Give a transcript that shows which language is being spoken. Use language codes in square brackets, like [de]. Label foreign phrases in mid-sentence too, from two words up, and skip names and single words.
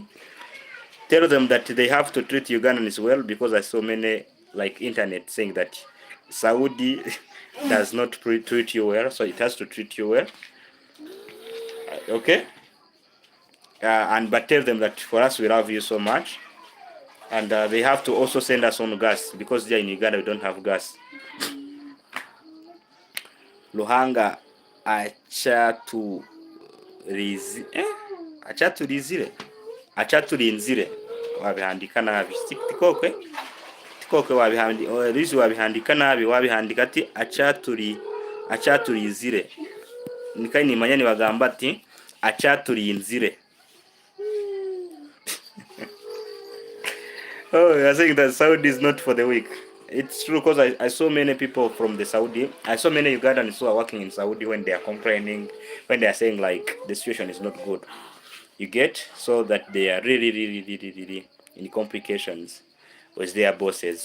[en] Tell them that they have to treat Ugandans well, because I saw many like internet saying that Saudi does not treat you well, so it has to treat you well. Okay? But tell them that for us, we love you so much. And they have to also send us on gas, because there in Uganda we don't have gas. [nyn] Luhanga achaturinzire wabihandika nabi. Tikokwe wabihandika nabi, wabihandika ati achaturinzire. Nikai nimanya ni bagamba ati achaturinzire. [en] Oh, you're saying that Saudi is not for the weak. It's true, because I saw many people from the Saudi. I saw many Ugandans who are working in Saudi when they are complaining, when they are saying like the situation is not good. You get, so that they are really in complications with their bosses.